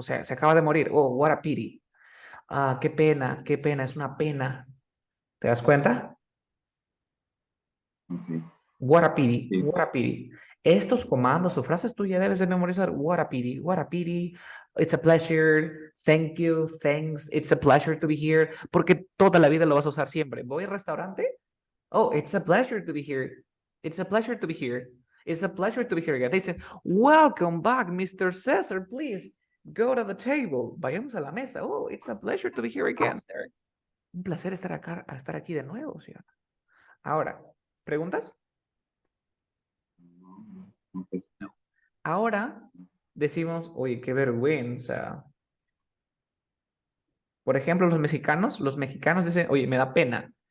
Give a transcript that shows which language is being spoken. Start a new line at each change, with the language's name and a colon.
Spanish: O sea, se acaba de morir.
English: Oh, what a pity.
Spanish: Ah, qué pena, qué pena. Es una pena. ¿Te das cuenta?
English: Okay. What a pity,
Spanish: Sí.
English: what a pity.
Spanish: Estos comandos o frases tú ya debes de memorizar.
English: What a pity, what a pity. It's a pleasure. Thank you, thanks. It's a pleasure to be here.
Spanish: Porque toda la vida lo vas a usar siempre. Voy al restaurante.
English: Oh, it's a pleasure to be here. It's a pleasure to be here. It's a pleasure to be here again. They say, welcome back, Mr. Cesar. Please go to the table.
Spanish: Vayamos a la mesa.
English: Oh, it's a pleasure to be here again, sir.
Spanish: Un placer estar acá, estar aquí de nuevo, ¿sí? Ahora, ¿preguntas? No, no, pues, No. Ahora decimos, oye, qué vergüenza. Por ejemplo, los mexicanos dicen, oye, me da pena.